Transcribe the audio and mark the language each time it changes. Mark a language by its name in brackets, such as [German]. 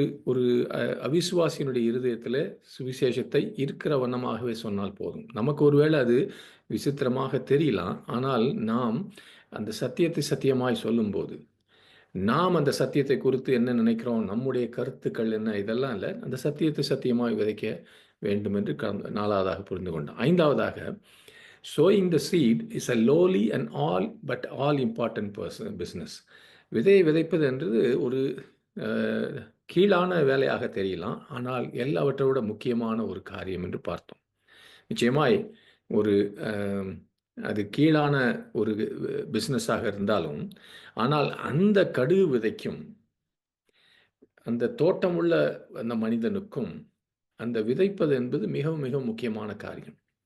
[Tamil] ஒரு அவிசுவாசியினுடைய இருதயத்தில் சுவிசேஷத்தை இருக்கிற வண்ணமாகவே சொன்னால் போதும். நமக்கு ஒருவேளை அது விசித்திரமாக தெரியலாம். ஆனால் நாம் அந்த சத்தியத்தை சத்தியமாய் சொல்லும்போது, நாம் அந்த சத்தியத்தை குறித்து என்ன நினைக்கிறோம், நம்முடைய கருத்துக்கள் என்ன, இதெல்லாம் இல்லை, அந்த சத்தியத்தை சத்தியமாய் விதைக்க வேண்டும் என்று நாலாவதாக புரிந்து கொண்டோம். [English] ஐந்தாவதாக, sowing the seed is a lowly and all important business. [Tamil] விதையை விதைப்பது என்றது ஒரு கீழான வேலையாக தெரியலாம், ஆனால் எல்லாவற்றை விட முக்கியமான ஒரு காரியம் என்று பார்த்தோம். நிச்சயமாய் அது கீழான ஒரு பிஸ்னஸாக இருந்தாலும், ஆனால் அந்த கடுகு விதைக்கும் அந்த தோட்டம் உள்ள அந்த மனிதனுக்கும் அந்த விதைப்பது என்பது மிகவும் மிக முக்கியமான காரியம்.